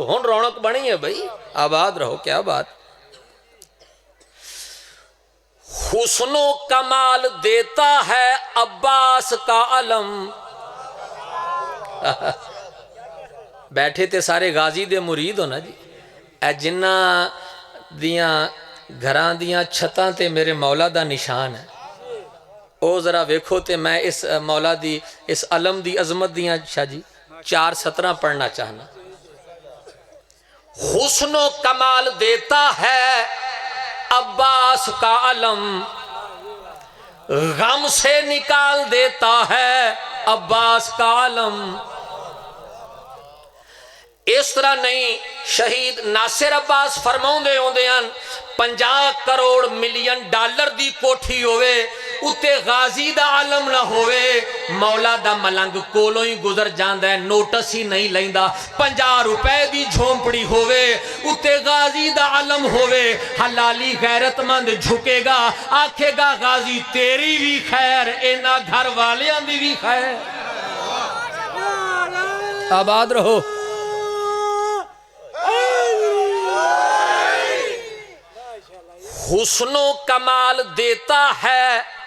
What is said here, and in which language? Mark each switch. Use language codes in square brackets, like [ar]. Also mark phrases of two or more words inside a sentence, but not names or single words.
[pa] ہن رونق بنی ہے بھائی آباد رہو. [ur] کیا بات. حسن و کمال دیتا ہے عباس کا علم. [pa] بیٹھے تے سارے غازی دے مرید ہو نا جی. اے جنہ دیاں گھراں دیاں چھتاں تے میرے مولا دا نشان ہے او ذرا ویکھو تے میں اس مولا دی اس علم دی عظمت دیاں شاہ جی 4:17 پڑھنا چاہنا. [ur] حسن و کمال دیتا ہے عباس کا علم غم سے نکال دیتا ہے عباس کا علم. [pa] اس طرح نہیں شہید ناصر عباس فرماؤندے ہوندے ہیں 50 کروڑ ملین ڈالر دی کوٹھی ہوئے اتے غازی دا علم نہ ہوئے مولا دا ملنگ کولوں ہی گزر جاندہ ہے نوٹس ہی نہیں لیندہ 50 روپے دی جھونپڑی ہوئے اتے غازی دا علم ہوئے حلالی غیرت مند جھکے گا آکھے گا غازی تیری بھی خیر اینا گھر والیاں دی بھی خیر [ur] آباد رہو حسن و کمال دیتا ہے